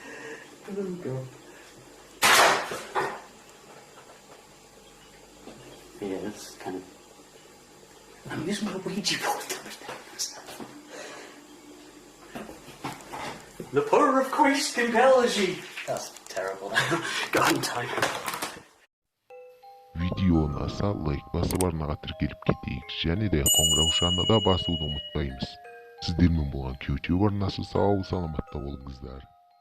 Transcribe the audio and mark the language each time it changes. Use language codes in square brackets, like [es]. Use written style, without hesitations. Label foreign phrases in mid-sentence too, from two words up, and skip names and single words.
[en] Yeah, that's kind of... I'm using my Ouija board to understand this. The power of Christ compels you. That's terrible. God in time. [kk] Видеоны аса лайк басып арнаға тіркеліп кетейік. Және де қоңыраушаны да басуды ұмытпаймыз. Сіздермен болған YouTube арнасы сау саламатта болыңыздар.